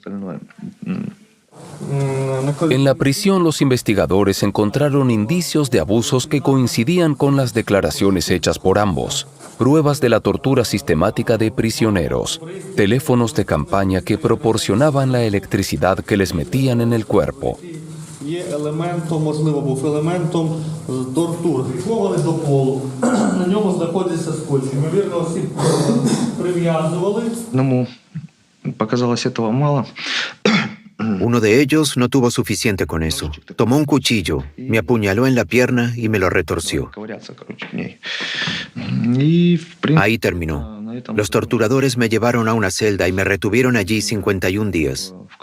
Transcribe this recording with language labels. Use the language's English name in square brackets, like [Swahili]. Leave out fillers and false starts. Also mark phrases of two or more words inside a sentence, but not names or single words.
[Spanish] En la prisión, los investigadores encontraron indicios de abusos que coincidían con las declaraciones hechas por ambos. Pruebas de la tortura sistemática de prisioneros, teléfonos de campaña que proporcionaban la electricidad que les metían en el cuerpo. [Ukrainian] Є елементом, можливо, був елементом тортур. Прикований до полу. На ньому знаходиться скотч. Ймовірно, всі прив'язували. [Russian] Одному показалось этого мало. [Spanish] Uno de ellos no tuvo suficiente con eso. Tomó un cuchillo, me apuñaló en la pierna y me lo retorció. Ahí terminó. Los torturadores me llevaron a una celda y me retuvieron allí 51 días.